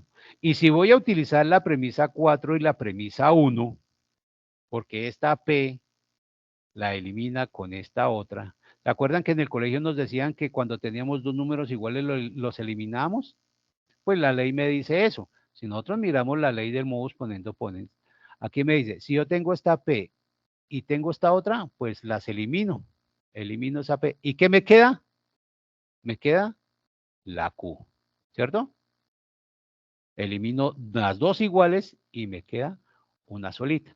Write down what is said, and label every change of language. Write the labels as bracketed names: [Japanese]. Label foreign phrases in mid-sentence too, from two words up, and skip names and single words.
[Spanish] Y si voy a utilizar la premisa 4 y la premisa 1, porque esta P la elimina con esta otra. ¿Se acuerdan que en el colegio nos decían que cuando teníamos dos números iguales los eliminamos? Pues la ley me dice eso. Si nosotros miramos la ley del [Latin] modus ponendo ponens, [Spanish] aquí me dice, si yo tengo esta P y tengo esta otra, pues las elimino. Elimino esa P. ¿Y qué me queda? Me queda la Q, ¿cierto? Elimino las dos iguales y me queda una solita.